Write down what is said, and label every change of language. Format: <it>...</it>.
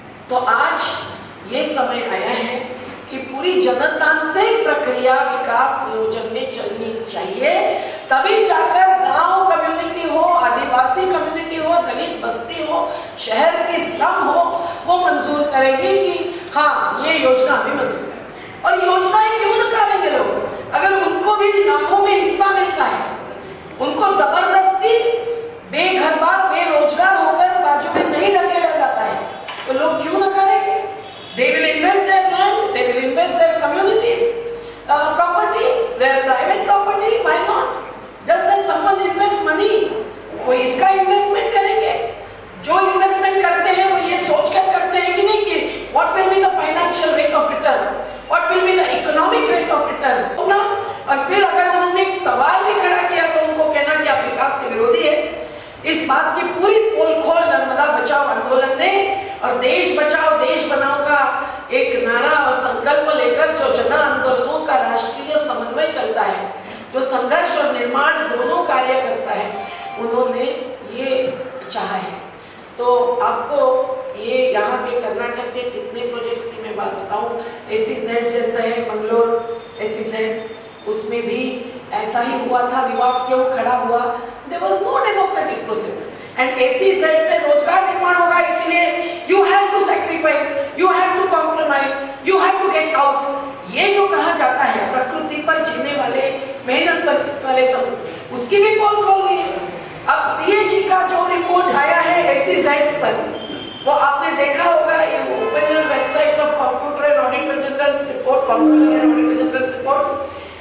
<hi>तो आज ये समय आया है कि पूरी जनतांत्रिक प्रक्रिया विकास नियोजन में चलनी चाहिए, तभी जाकर गांव कम्युनिटी हो, आदिवासी कम्युनिटी हो, दलित बस्ती हो, शहर की स्लम हो, वो मंजूर करेगी कि हाँ ये योजना भी मंजूर है। और योजनाएं क्यों नकारेंगे लोग? अगर उनको भी लाभों में हिस्सा मिलता है, उनको जबरदस्ती बेघर-बार बेरोजगार होकर बाजू में नहीं धकेला जाता है, तो लोग क्यों नकारेंगे?</hi> <en>They will invest their land, they will invest their communities, property, their private property, why not? Just as someone invests money,</en> <hi>कोई इसका इन्वेस्टमेंट करेंगे। जो इन्वेस्टमेंट करते हैं वो ये सोचकर करते हैं कि नहीं कि</hi> <en>what will be the financial rate of return, what will be the economic rate of return,</en> <hi>ना। और फिर अगर उन्होंने एक सवाल भी खड़ा किया तो उनको कहना कि आप विकास के विरोधी है। इस बात की पूरी पोल खोल नर्मदा बचाओ आंदोलन ने और देश बचाओ देश बनाओ का एक नारा और संकल्प लेकर जो जन आंदोलनों का राष्ट्रीय समन्वय चलता है, जो संघर्ष और निर्माण दोनों कार्य करता है, उन्होंने ये चाहा है। तो आपको ये यहाँ पे कर्नाटक के कितने प्रोजेक्ट्स की मैं बात बताऊँ, SEZ जैसा है मंगलोर SEZ, उसमें भी ऐसा ही हुआ था। विवाद क्यों खड़ा हुआ?</hi> <en>There was no democratic process and SEZ</en> <hi>से रोजगार निर्माण होगा, इसलिए</hi> <en>you have to sacrifice, you have to compromise, you have to get out।</en> <hi>ये जो कहा जाता है प्रकृति पर जीने वाले, मेहनत वाले सब, उसकी भी पोल खोल हुई है। अब CAG का जो रिपोर्ट आया है SEZ पर, वो आपने देखा होगा, ये</hi> <en>Open your websites of computer and auditor general report, computer and auditor general reports.</en>